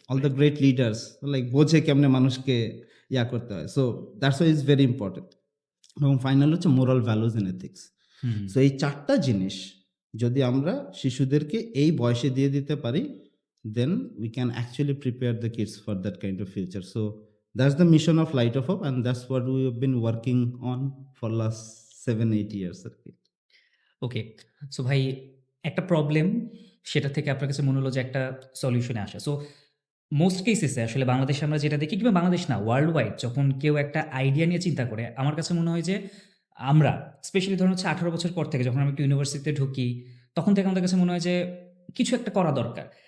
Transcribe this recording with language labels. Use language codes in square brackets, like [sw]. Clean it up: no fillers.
[en] all the great leaders like [bn] বোঝে কেমনে মানুষকে ইয়া করতে হয়। [en] So that's why is very important. [bn] এবং ফাইনাল হচ্ছে [en] Moral values and ethics. [bn] So এই 4টা জিনিস যদি আমরা শিশুদেরকে এই বয়সে দিয়ে দিতে পারি, [en] then we can actually prepare the kids for that kind of future. So that's the mission of Light of Hope, and that's what we have been working on for last 7-8 years. Okay. [bn] So ভাই একটা problem, সেটা থেকে আপনার কাছে মনে হলো যে একটা সলিউশনে আসা। সো মোস্ট কেসেসে আসলে বাংলাদেশে আমরা যেটা দেখি, কিংবা বাংলাদেশ না ওয়ার্ল্ড ওয়াইড, যখন কেউ একটা আইডিয়া নিয়ে চিন্তা করে, আমার কাছে মনে হয় যে আমরা স্পেশালি ধরুন হচ্ছে 18 বছর পর থেকে যখন আমি একটু ইউনিভার্সিটিতে ঢুকি, তখন থেকে আমাদের কাছে মনে হয় যে কিছু একটা করা দরকার।